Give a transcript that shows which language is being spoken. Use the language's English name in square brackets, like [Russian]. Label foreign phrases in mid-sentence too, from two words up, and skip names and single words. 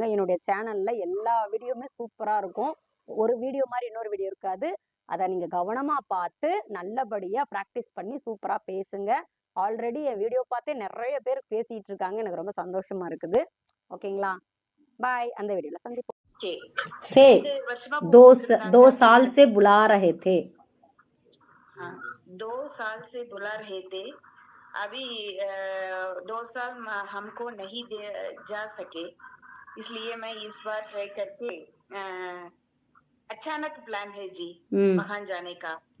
[Tamil] என்னுடைய சேனல்ல எல்லா வீடியோவுமே சூப்பரா இருக்கும். ஒரு வீடியோ மாரி இன்னொரு வீடியோ இருக்காது. அத நீங்க கவனமா பார்த்து, நல்லபடியா பிராக்டிஸ் பண்ணி சூப்பரா பேசுங்க. ஆல்ரெடி என் வீடியோ பார்த்தே நெறைய பேர் பேசிட்டு இருக்காங்க. எனக்கு ரொம்ப சந்தோஷமா இருக்குது. ஓகேங்களா? பாய். அந்த வீடியோல சந்திப்போம். [Hindi] से 2 साल से बुला रहे थे. हाँ, 2 साल से बुला रहे थे. अभी 2 साल हमको नहीं दे जा सके, इसलिए मैं इस बार ट्राई करके अचानक प्लान है जी वहां जाने का.